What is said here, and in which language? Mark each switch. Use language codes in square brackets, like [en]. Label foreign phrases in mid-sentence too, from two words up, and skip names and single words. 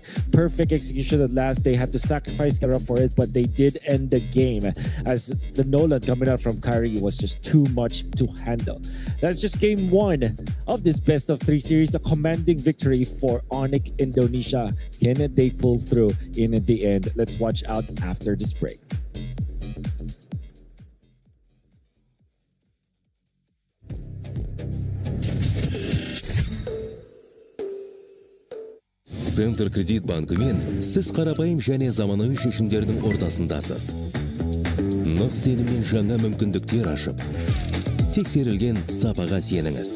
[en] Perfect execution at last. They had to sacrifice Kara for it, but they did end the game as the Nolan coming out from Kairi was just too much to handle. That's just game 1 of this best of 3 series, a commanding victory for Onic Indonesia. Can they pull through in the end? Let's watch out after this break. [kk] Центр кредит банкымен сіз қарапайым және заманауи шешімдердің ортасындасыз. Нық сеніммен жаңа мүмкіндіктер ашып, тексерілген сапаға сеніңіз.